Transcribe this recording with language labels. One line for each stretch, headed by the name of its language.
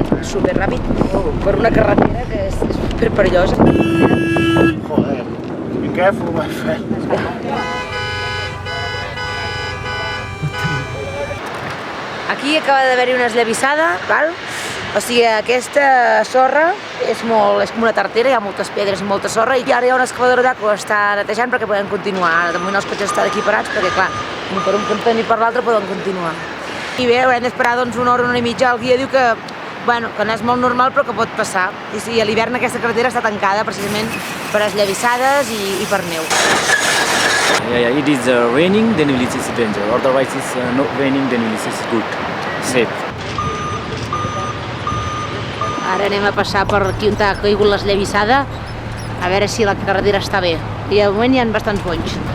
Catalan: Superràpid per una carretera que és superperillosa.
English: Joder, be careful, my friend.
Catalan: Aquí acaba d'haver-hi una esllavissada, val? O sigui, aquesta sorra és com una tartera, hi ha moltes pedres i molta sorra, i ara hi ha una excavadora allà que ho està netejant perquè poden continuar. De moment els cotxes estan aquí parats perquè, clar, ni per un cantó ni per l'altre poden continuar. I bé, haurem d'esperar una hora i mitja. El guia diu que no és molt normal però que pot passar. I sí, a l'hivern aquesta carretera està tancada precisament per esllavissades i per neu.
English: Yeah, it is raining, then it is danger. Otherwise, it's not raining, then it is good, safe.
Catalan: Ara anem a passar per aquí on ha caigut l'esllavissada, a veure si la carretera està bé. I de moment hi ha bastants bonys.